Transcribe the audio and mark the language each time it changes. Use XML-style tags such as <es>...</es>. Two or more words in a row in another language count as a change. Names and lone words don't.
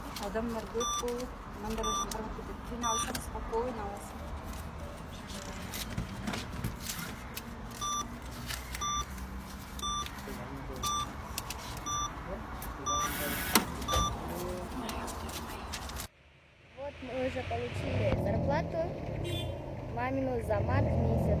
<ky>Адамдар көп болуп, мындай карап кетет. Түн алсаң спокойно аласың.</ky> <ru>Вот мы уже получили зарплату мамину за март месяц.</ru>